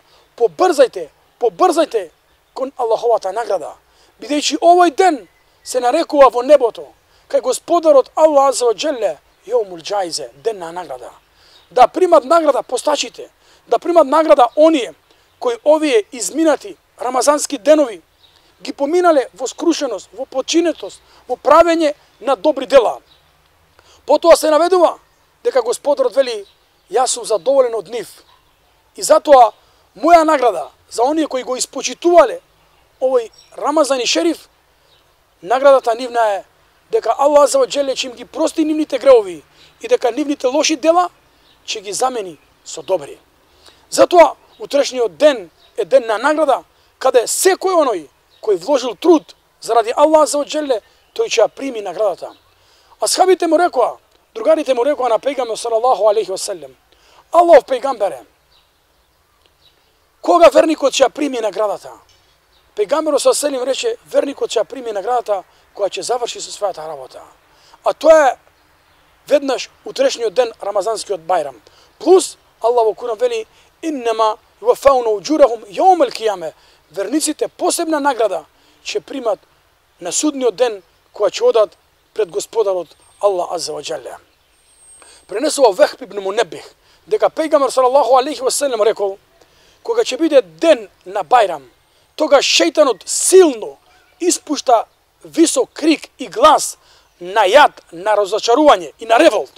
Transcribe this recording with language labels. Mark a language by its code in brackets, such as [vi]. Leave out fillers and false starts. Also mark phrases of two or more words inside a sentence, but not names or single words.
[mk] Побрзајте, побрзајте кон Аллаховата награда, бидејќи овој ден се нарекува во небото, кај Господарот Аллах [ar] عز وجل, يوم الجائزة, [mk] ден на награда. Да примат награда постачите, да примат награда оние кои овие изминати рамазански денови ги поминале во скрушеност, во починетост, во правење на добри дела. Потоа се наведува дека Господарот вели: "Јас сум задоволен од нив." И затоа моја награда за оние кои го испочитувале овој Рамазан и Шериф, наградата нивна е дека Аллах [ar] عز وجل [mk] ќе им ги прости нивните греови и дека нивните лоши дела ќе ги замени со добри. Затоа утрешниот ден е ден на награда, каде секој оној кој вложил труд заради Аллах [ar] عز وجل, [mk] тој ќе ја прими наградата. Асхабите му рекоа, другарите му рекоа на пејгамбер [ar] صلى الله عليه وسلم: [mk] "Аллахов пејгамбере, кога верникот ќе ја прими наградата?" Пејгамберот [ar] صلى الله عليه وسلم [mk] рече: "Верникот ќе ја прими наградата кога ќе заврши со својата работа." А тоа е веднаш утрешниот ден Рамазанскиот Бајрам. Плюс Аллах во Куран вели: [ar] "إنما يوفون أجورهم يوم القيامة." [mk] Верниците посебна награда ќе примат на судниот ден кога ќе одат пред Господарот Аллах [ar] عز وجل. [mk] Пренесува Вехб ибн Мунеббих дека пејгамбер [ar] صلى الله عليه وسلم [mk] рекол: "Кога ќе биде ден на Бајрам, тогаш шејтанот силно испушта висок крик и глас на јад, на разочарување и на револт.